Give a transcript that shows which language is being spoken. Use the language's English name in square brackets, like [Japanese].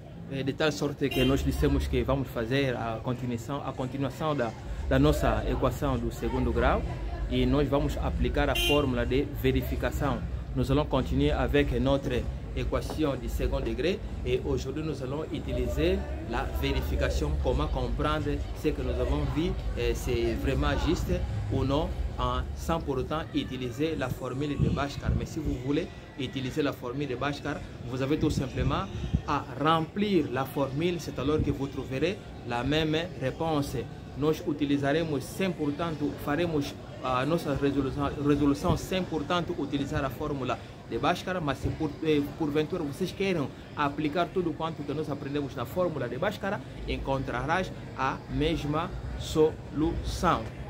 [Portuguese] De tal sorte que nós dissemos que vamos fazer a continuação da nossa equação do segundo grau e nós vamos aplicar a fórmula de verificação. [French] Nous allons continuer avec notre équation du second degré et aujourd'hui nous allons utiliser la vérification, comment comprendre ce que nous avons vu, c'est vraiment juste ou non, sans pour autant utiliser la formule de Bhaskara. Mais si vous voulez utiliser la formule de Bhaskara, vous avez tout simplement à remplir la formule, c'est alors que vous trouverez la même réponse. [Portuguese] Nous utilizaremos sem, portanto, faremos a nossa resolução sem, portanto, utilizar a fórmula de Bhaskara, mas se porventura vocês queiram aplicar tudo quanto que nós aprendemos na fórmula de Bhaskara, encontrarás a mesma solução.